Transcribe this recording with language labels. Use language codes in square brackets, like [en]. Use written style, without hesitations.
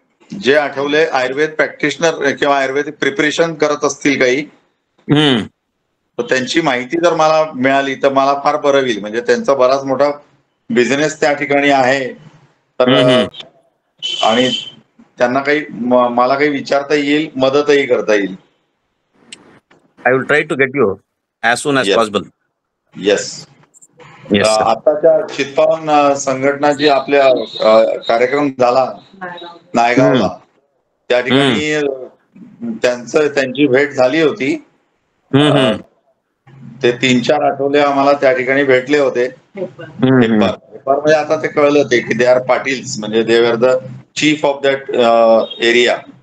[mr] जे आठवले आयुर्वेद प्रॅक्टिशनर किंवा आयुर्वेदिक प्रिपरेशन करत असतील काही, तर त्यांची माहिती जर मला मिळाली तर मला फार बरं होईल. म्हणजे त्यांचा बराच मोठा बिझनेस त्या ठिकाणी आहे. तर आणि त्यांना काही मला काही विचारता येईल, मदतही करता येईल. [en] I will try to get you as soon as possible. Yes. Yes, sir. [mr] आताच्या चित्पावन संघटनाची आपल्या कार्यक्रम झाला नायगावला, त्या ठिकाणी त्यांची भेट झाली होती. ते 3-4 आठवले आम्हाला त्या ठिकाणी भेटले होते. म्हणजे आता ते कळलं ते की [en] they are Patils, [mr] म्हणजे [en] They are the chief of that area.